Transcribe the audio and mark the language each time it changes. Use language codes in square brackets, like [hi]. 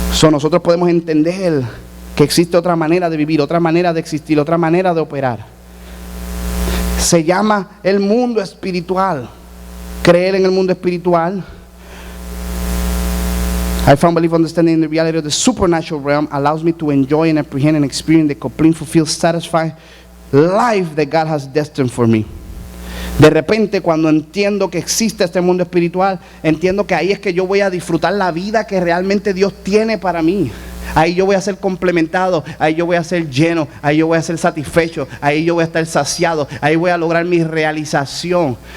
[es] Nosotros podemos entender que existe otra manera de vivir, otra manera de existir, otra manera de operar. Se llama el mundo espiritual. Creer en el mundo espiritual. [en] I found belief understanding the reality of the supernatural realm allows me to enjoy and apprehend and experience the complete, fulfilled, satisfied life that God has destined for me. [es] De repente, cuando entiendo que existe este mundo espiritual, entiendo que ahí es que yo voy a disfrutar la vida que realmente Dios tiene para mí. Ahí yo voy a ser complementado, ahí yo voy a ser lleno, ahí yo voy a ser satisfecho, ahí yo voy a estar saciado, ahí voy a lograr mi realización.